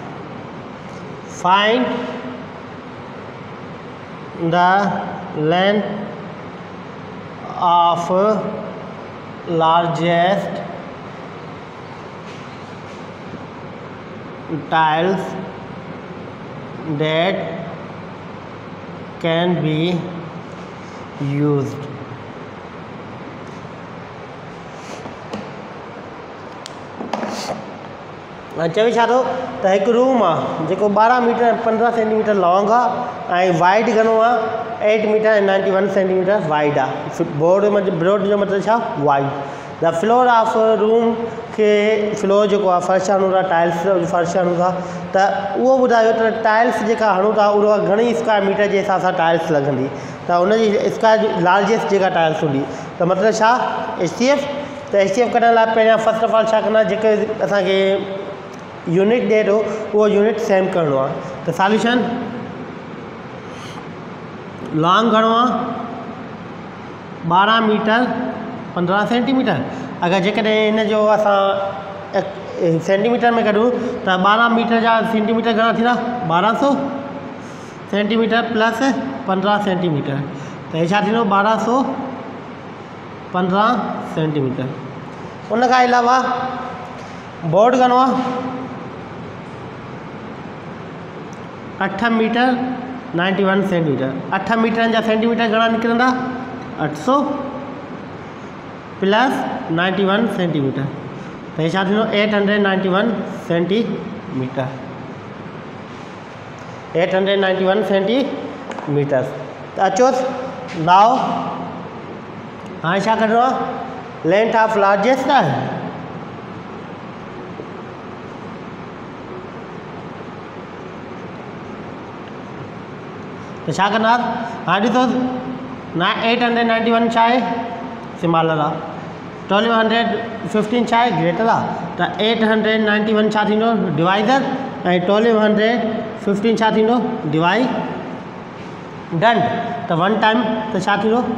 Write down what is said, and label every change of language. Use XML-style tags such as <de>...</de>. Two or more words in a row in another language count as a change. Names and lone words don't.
<en>Find the length of largest tiles that can be used.</en> <sd>चवे छा थो त हिकु रूम आहे जेको 12 मीटर 15</sd> <en>centimeter long</en> <sd>आहे ऐं वाइड घणो आहे 8 मीटर 91</sd> <en>centimeter wide</en> <sd>आहे ब्रॉड जो मतिलबु छा वाइड.</sd> <en>the floor of room</en> <sd>खे फ्लोर जेको आहे फर्श हणूं था टाइल्स फर्श हणूं था त उहो ॿुधायो त टाइल्स जेका हणूं था उहा घणी</sd> <en>square meter</en> <sd>जे हिसाब सां टाइल्स लॻंदी त उनजी स्क्वायर लार्जेस्ट जेका टाइल्स हूंदी त मतिलबु छा HCF त HCF कढण लाइ पहिरियां</sd> <en>first of all</en> <sd>छा कंदा जेके असांखे यूनिट ॾिए थो उहो यूनिट सेम करिणो आहे. त सॉल्यूशन लॉन्ग घणो आहे 12 मीटर 15 सेंटीमीटर. अगरि जेकॾहिं हिन जो असां सेंटीमीटर में कढूं त 12 मीटर जा सेंटीमीटर घणा थींदा 1200 सेंटीमीटर प्लस 15 सेंटीमीटर त हे छा थींदो 1215 सेंटीमीटर. उन खां अलावा बोर्ड घणो आहे 8 मीटर 91 सेंटीमीटर. 8 मीटरनि जा सेंटीमीटर घणा निकिरंदा 800 प्लस 91 सेंटीमीटर त हे छा थींदो 891 सेंटीमीटर 891 सेंटीमीटर. त अचोसि नाउ हाणे छा करिणो आहे</sd> <en>length of largest</en> <sd>आहे तो छा कंदा हाँ ॾिसो 891 छा आहे स्मॉलर आहे 1215 छा आहे ग्रेटर आहे त 891 छा थींदो डिवाइज़र ऐं 1215 छा थींदो डिवाइडंट त</sd> <en>one time</en> <sd>त छा थींदो</sd>